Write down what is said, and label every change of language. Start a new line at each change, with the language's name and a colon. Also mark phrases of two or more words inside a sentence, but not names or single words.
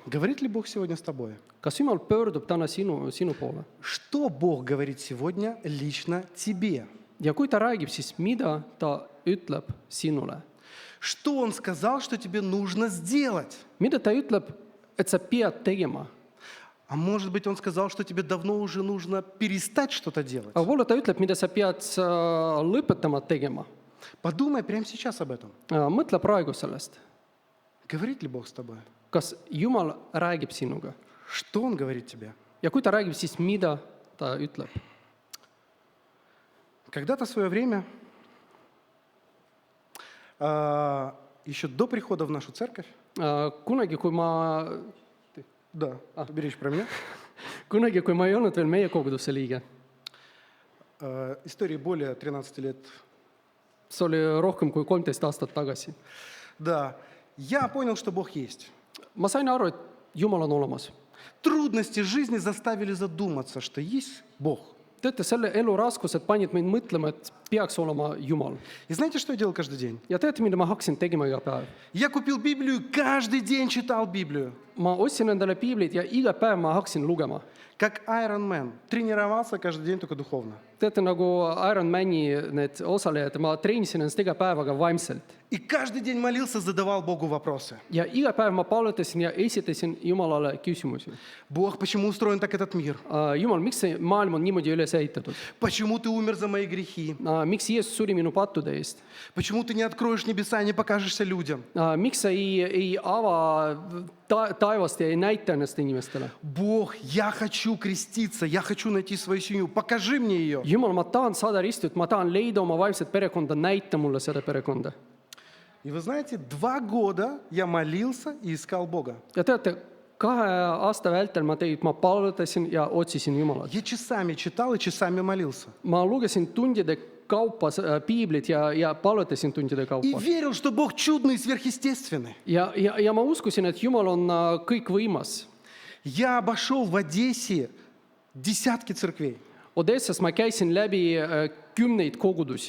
Russian: Говорит ли Бог сегодня с тобой?
Estonian: Kas Jumal pöördub täna sinu poole?
Russian: Что Бог говорит сегодня лично тебе?
Estonian: Ja kui ta räägib, siis mida ta ütleb sinule?
Russian: Что Он сказал, что тебе нужно сделать?
Estonian: Mida ta ütleb, et sa pead tegema?
Russian: А может быть, Он сказал, что тебе давно уже нужно перестать что-то делать?
Estonian: Aga võib-olla ta ütleb, mida sa pead lõpetama tegema.
Russian: Подумай прямо сейчас об этом.
Estonian: Mõtle praegu sellest.
Russian: Говорит ли Бог с тобой?
Estonian: Kas Jumal räägib sinuga?
Russian: Что Он говорит тебе?
Estonian: Ja kui ta räägib, siis mida ta ütleb?
Russian: Когда-то в свое время, еще до прихода в нашу церковь,
Estonian: Kunagi, kui ma
Russian: ты речь про меня,
Estonian: ei olnud veel meie kogudusse liige,
Russian: истории более 13 лет,
Estonian: see oli rohkem kui 13 aastat tagasi.
Russian: да, я понял, что Бог есть.
Estonian: Ma sain aru, et Jumal on olemas.
Russian: Трудности жизни заставили задуматься, что есть Бог.
Estonian: Teate, selle elu raskused panid mind mõtlema, et peaks olema Jumal.
Russian: И знаете, что я делал каждый день?
Estonian: Ja teate, mida ma hakkasin tegema iga päev?
Russian: Я купил Библию, каждый день читал Библию.
Estonian: Ma ostsin endale piiblid ja iga päev ma hakkasin lugema.
Russian: Как Iron Man. Тренировался каждый день только духовно.
Estonian: Teate, nagu Ironmani need osalejad, ma treenisin ennast iga päev, aga vaimselt.
Russian: И каждый день молился, задавал Богу вопросы.
Estonian: Ja iga päev ma palvetasin ja esitasin Jumalale küsimusi.
Russian: Бог, почему устроен так этот мир?
Estonian: Jumal, miks see maailm on niimoodi üles ehitatud?
Russian: Почему ты умер за мои грехи?
Estonian: Miks Jeesus suri minu pattude eest?
Russian: Почему ты не откроешь небеса и не покажешься людям?
Estonian: Miks sa ei ava taevast ja ei näita ennast inimestele?
Russian: Бог, я хочу креститься, я хочу найти свою семью. Покажи мне ее.
Estonian: Jumal, ma tahan saada ristut, ma tahan leida oma vaimset perekonda, näita mulle seda perekonda.
Russian: И вы знаете, 2 года я молился и искал Бога.
Estonian: Ja teate, 2 aasta vältel ma palvetasin ja otsisin Jumalat.
Russian: Я часами читал и часами молился.
Estonian: Ma lugesin tundide kaupa piiblit ja palvetasin tundide
Russian: И
Estonian: kaupa.
Russian: верил, что Бог чудный и сверхъестественный.
Estonian: Ja ma uskusin, et Jumal on kõikvõimas.
Russian: Я обошел в Одессе десятки церквей.
Estonian: Odessas ma käisin läbi 10 kogudusi.